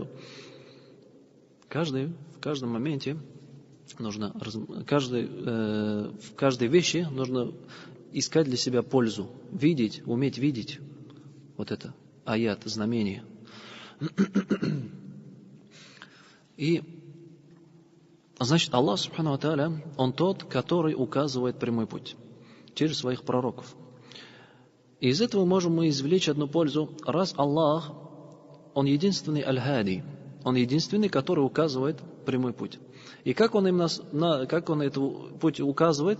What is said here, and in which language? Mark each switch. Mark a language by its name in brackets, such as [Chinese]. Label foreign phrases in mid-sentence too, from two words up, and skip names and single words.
[Russian] В каждом моменте нужно, в каждой вещи нужно искать для себя пользу, видеть, уметь видеть вот это аят, знамение. И Значит, [Arabic] الله سبحانه وتعالى, [Russian] Он тот, который указывает прямой путь через своих пророков. И из этого можем мы извлечь одну пользу. Раз Аллах, Он единственный аль-хади, Он единственный, который указывает прямой путь. И как Он этот путь указывает?